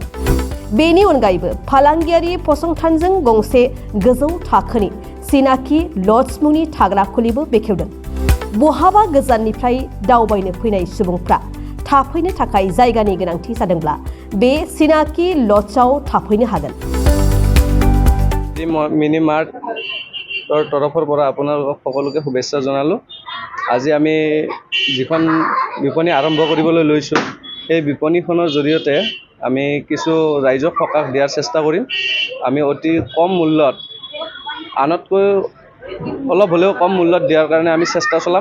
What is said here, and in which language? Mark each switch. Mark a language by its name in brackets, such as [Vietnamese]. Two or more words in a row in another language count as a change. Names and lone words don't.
[Bodo] बेनि अनगायैबो फालांगियारि फसंथानजों गंसे गोजौ थाखोनि सिनाखि लज मुंनि थाग्रा खुलिबो बेखेवदों। बहाबा गोजाननिफ्राय दावबायनो फैनाय सुबुंफ्रा थाफैनो थाखाय जायगानि गोनांथि जादोंब्ला बे सिनाखि लजआव थाफैनो हागोन। [Assamese] মিনি মাৰ্টৰ তৰফৰ পৰা আপোনালোকক সকলোকে শুভেচ্ছা জনালোঁ। আজি আমি যিখন বিপণী আৰম্ভ কৰিবলৈ লৈছোঁ, সেই বিপণীখনৰ জৰিয়তে আমি কিছু ৰাইজক সকাহ দিয়াৰ চেষ্টা কৰিম। আমি অতি কম মূল্যত, আনতকৈ অলপ হ'লেও কম মূল্যত দিয়াৰ কাৰণে আমি চেষ্টা চলাম।